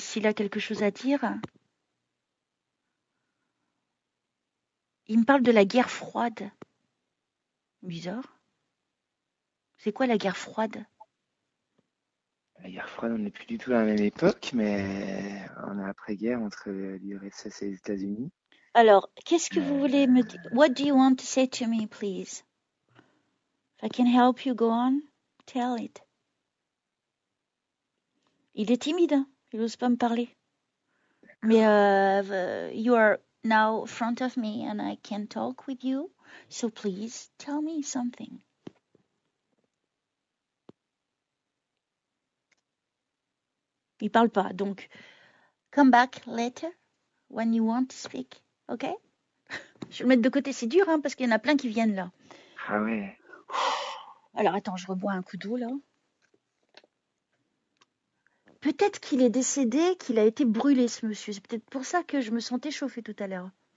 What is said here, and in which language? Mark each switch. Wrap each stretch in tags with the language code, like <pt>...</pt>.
<fr>s'il a quelque chose à dire, il me parle de la guerre froide. Bizarre. C'est quoi la guerre froide? La guerre froide, on n'est plus du tout à la même époque, mais on est après-guerre entre l'URSS et les États-Unis. Alors, qu'est-ce que vous voulez me dire? Euh,</fr> <en>What do you want to say to me, please? If I can help you, go on. Tell it.</en> <fr>Il est timide, hein. Il n'ose pas me parler.</fr> <en>Mais you are now in front of me and I can talk with you. So please tell me something.</en> <fr>Il parle pas. Donc,</fr> <en>come back later when you want to speak. OK?</en> <fr>Je vais le mettre de côté. C'est dur, hein, parce qu'il y en a plein qui viennent là. Ah ouais. Alors, attends, je rebois un coup d'eau là. Peut-être qu'il est décédé, qu'il a été brûlé, ce monsieur. C'est peut-être pour ça que je me sentais chauffée tout à l'heure.</fr>